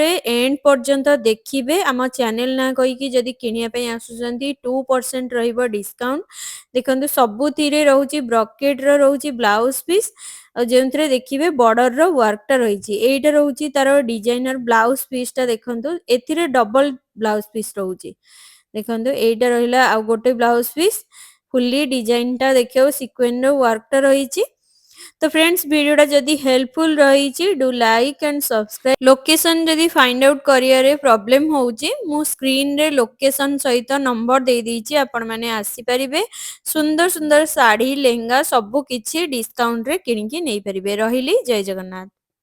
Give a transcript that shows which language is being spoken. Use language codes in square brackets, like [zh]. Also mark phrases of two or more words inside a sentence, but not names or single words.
[or] ଏଣ୍ଡ ପର୍ଯ୍ୟନ୍ତ ଦେଖିବେ ଆମ ଚ୍ୟାନେଲ ନା କହିକି ଯଦି କିଣିବା ପାଇଁ ଆସୁଛନ୍ତି 2% ରହିବ ଡିସକାଉଣ୍ଟ ଦେଖନ୍ତୁ ସବୁଥିରେ ରହୁଛି ବ୍ରକେଟ ର ରହୁଛି [en] blouse piece [or] ଆଉ ଯେଉଁଥିରେ ଦେଖିବେ ବର୍ଡର ର ୱାର୍କ ଟା ରହିଛି ଏଇଟା ରହୁଛି ତାର [en] designer blouse piece [or] ଟା ଦେଖନ୍ତୁ ଏଥିରେ [en] double blouse piece [or] ରହୁଛି ଦେଖନ୍ତୁ ଏଇଟା ରହିଲା ଆଉ ଗୋଟେ [en] blouse piece fully design [or] ଟା ଦେଖିବାକୁ ସିକ୍ୱେନ୍ସ ର ୱାର୍କ ଟା ରହିଛି ତ ଫ୍ରେଣ୍ଡସ୍ ଭିଡିଓଟା ଯଦି ହେଲ୍ପଫୁଲ ରହି [en] do like and subscribe [or] ଲୋକେସନ ଯଦି [en] find out [or] କରିଆରେ ପ୍ରବ୍ଲେମ ହେଉଛି ମୁଁ ସ୍କ୍ରିନ ରେ ଲୋକେସନ ସହିତ ନମ୍ବର ଦେଇ ଦେଇଛି ଆପଣ ମାନେ ଆସି ପାରିବେ ସୁନ୍ଦର ସୁନ୍ଦର ଶାଢୀ ଲେହେଙ୍ଗା ସବୁ କିଛି ଡିସକାଉଣ୍ଟ ରେ କିଣିକି ନେଇ ପାରିବେ ରହିଲି ଜୟ ଜଗନ୍ନାଥ।